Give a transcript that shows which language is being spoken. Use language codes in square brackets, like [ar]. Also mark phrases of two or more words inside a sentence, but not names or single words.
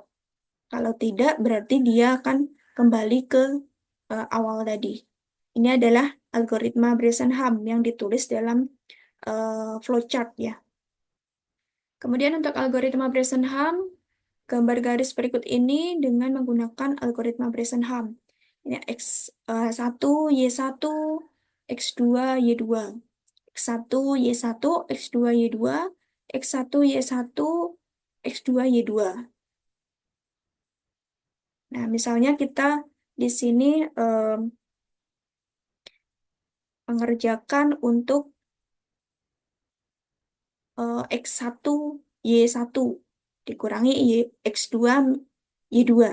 [id] Kalau tidak, berarti dia akan kembali ke awal tadi. Ini adalah algoritma Bresenham yang ditulis dalam flowchart ya. Kemudian untuk algoritma Bresenham, gambar garis berikut ini dengan menggunakan algoritma Bresenham. Ini X1, Y1, X2, Y2. X1, Y1, X2, Y2, X1, Y1, X2, Y2. Nah, misalnya kita di sini mengerjakan untuk X1, Y1 dikurangi X2, Y2.